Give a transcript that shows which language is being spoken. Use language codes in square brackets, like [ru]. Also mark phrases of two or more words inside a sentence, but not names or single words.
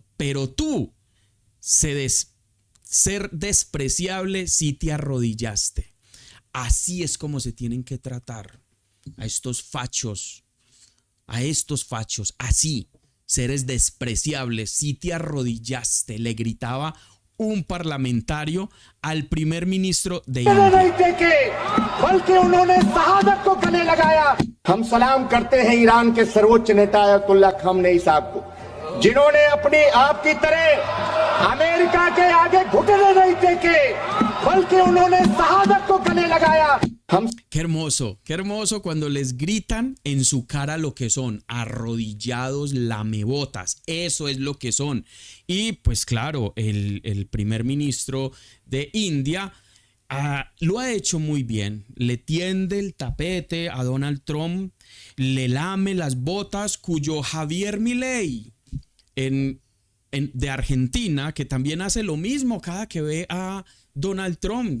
[es] Pero tú, ser despreciable si te arrodillaste. Así es como se tienen que tratar a estos fachos, así, seres despreciables, si te arrodillaste, le gritaba un parlamentario al primer ministro de India. [hi] हम सलाम करते हैं ईरान के सर्वोच्च नेता अयतुल्ला खamenei साहब को, जिन्होंने अपनी आपकी तरह अमेरिका के आगे घुटने नहीं टेके, बल्कि उन्होंने शहादत को गले लगाया. [es] Qué hermoso cuando les gritan en su cara lo que son, arrodillados, lamebotas, eso es lo que son. Y pues claro, el primer ministro de India lo ha hecho muy bien, le tiende el tapete a Donald Trump, le lame las botas, cuyo Javier Milei de Argentina, que también hace lo mismo cada que ve a Donald Trump.